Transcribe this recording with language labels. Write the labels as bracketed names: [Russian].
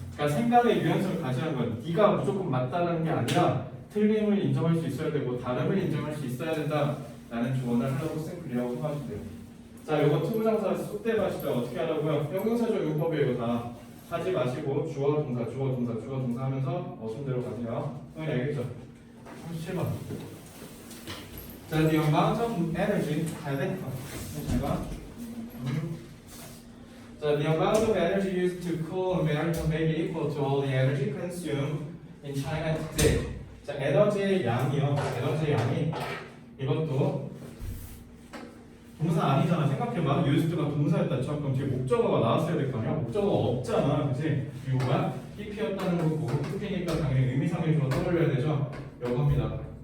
[Korean] 그러니까 생각의 유연성을 가지는 건 네가 무조건 맞다는 게 아니라 틀림을 인정할 수 있어야 되고 다름을 인정할 수 있어야 된다. 라는 조언을 하려고 쓴 글이라고 생각하시면 돼요. 자, 요거 투부정사 쏙대 마시죠. 어떻게 하라고요? 형용사적 용법이에요. 이거 다 하지 마시고 주어 동사 하면서 어순대로 가세요. 형이 알겠죠? 37번. [English] 자, the amount of energy [Korean] 가야 돼? 잘 봐. [English] 자, the amount of energy used to cool America may be equal to all the energy consumed in China today. [Korean] 자, 에너지의 양이요. 에너지의 양이 이것도 동사 아니잖아. 생각해봐. used가 동사였다 쳐. 그럼 뒤에 목적어가 나왔어야 될 거 아니야? 목적어가 없잖아. 그치? 이거가 PP였다는 거고 PP니까 당연히 의미상의 주어 떠올려야 되죠? 요겁니다.